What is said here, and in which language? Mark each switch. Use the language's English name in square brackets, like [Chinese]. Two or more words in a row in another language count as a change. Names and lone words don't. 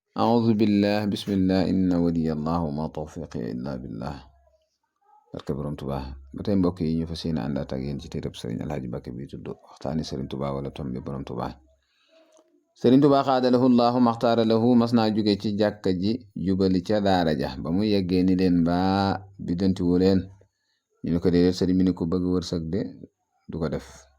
[Arabic] أعوذ بالله بسم الله إن ولي الله وما توفيقي إلا بالله [Wolof] barke borom Tuubaa ba tey mbokk yi ñu fas yéene àndaat ak yéen ci téereb Sëriñ Alxaaji Mbàkke bi tudd waxtaani Sëriñ Tuubaa wala tombi borom Tuubaa Sëriñ Tuubaa xaadalahu llaahu maxtaara lahu mas naa jóge ci jàkka ji jubali ca daara ja ba mu yeggee ni leen baa biddanti wu leen ñu ne ko déedéet sëriñ bi ni ku bëgg wërsëg de du ko def